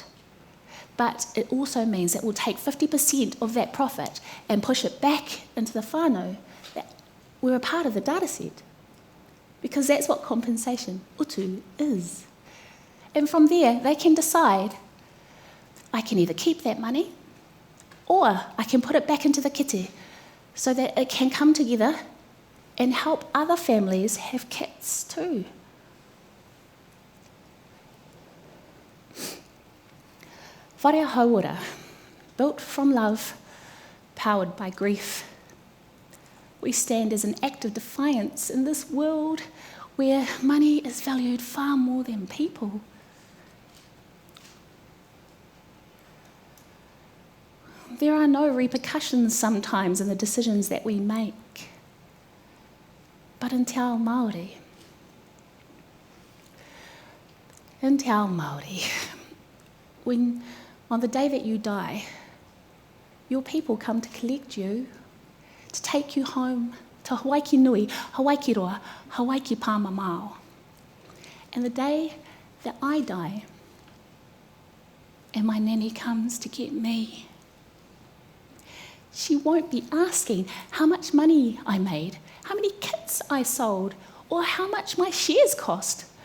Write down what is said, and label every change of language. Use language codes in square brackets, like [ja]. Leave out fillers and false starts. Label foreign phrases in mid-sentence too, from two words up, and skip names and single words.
[en] But it also means that we'll take 50% of that profit and push it back into the whānau that we're a part of the data set, because that's what compensation, utu, is. And from there, they can decide, I can either keep that money or I can put it back into the kete so that it can come together and help other families have kits too. [mi] Whare hauora, [en] built from love, powered by grief. We stand as an act of defiance in this world where money is valued far more than people. There are no repercussions sometimes in the decisions that we make. But in [mi] Te Ao Māori, [en] when on the day that you die, your people come to collect you, to take you home to [mi] Hawaii ki nui, Hawaii ki roa, Hawaii ki pāmamao. [en] And the day that I die, and my nanny comes to get me, she won't be asking how much money I made, how many kits I sold, or how much my shares cost.